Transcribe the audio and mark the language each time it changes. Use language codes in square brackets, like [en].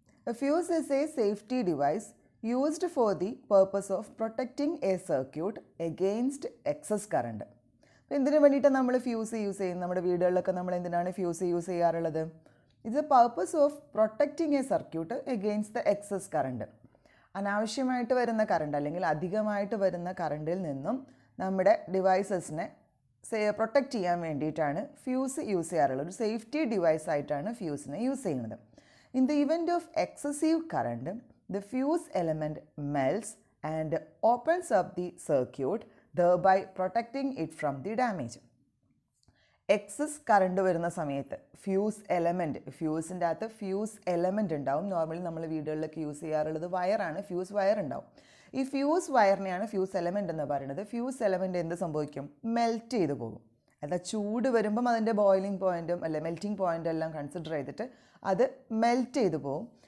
[en] A fuse is a safety device used for the purpose of protecting a circuit against excess current. [ml] എന്തിനു വേണ്ടിയിട്ടാണ് നമ്മൾ fuse use ചെയ്യുന്നത്? നമ്മുടെ വീടുകളിലൊക്കെ നമ്മൾ എന്തിനാണ് ഫ്യൂസ് യൂസ് ചെയ്യാറുള്ളത്? [en] It's a purpose of protecting a circuit against the excess current. [ml] അനാവശ്യമായിട്ട് വരുന്ന കറണ്ട് അല്ലെങ്കിൽ അധികമായിട്ട് വരുന്ന കറണ്ടിൽ നിന്നും നമ്മുടെ ഡിവൈസസിനെ പ്രൊട്ടക്റ്റ് ചെയ്യാൻ വേണ്ടിയിട്ടാണ് ഫ്യൂസ് യൂസ് ചെയ്യാറുള്ളത്. ഒരു സേഫ്റ്റി ഡിവൈസ് ആയിട്ടാണ് ഫ്യൂസിനെ യൂസ് ചെയ്യുന്നത്. [en] In the event of excessive current, the fuse element melts and opens up the circuit, thereby protecting it from the damage. [ml] Excess current വരുന്ന സമയത്ത് ഫ്യൂസ് എലമെൻറ്റ്, ഫ്യൂസിൻ്റെ അകത്ത് fuse element ഉണ്ടാവും. Normally നമ്മൾ വീടുകളിലൊക്കെ use ചെയ്യാറുള്ളത് വയറാണ്, fuse wire ഉണ്ടാവും. ഈ fuse വയറിനെയാണ് fuse element എന്ന് പറയുന്നത്. ഫ്യൂസ് എലമെൻറ്റ് എന്ത് സംഭവിക്കും? മെൽറ്റ് ചെയ്ത് പോകും. അതാ ചൂട് വരുമ്പം അതിൻ്റെ ബോയിലിംഗ് പോയിൻറ്റും അല്ലെ മെൽറ്റിംഗ് പോയിൻ്റ് എല്ലാം കൺസിഡർ ചെയ്തിട്ട് അത് മെൽറ്റ് ചെയ്ത് പോകും.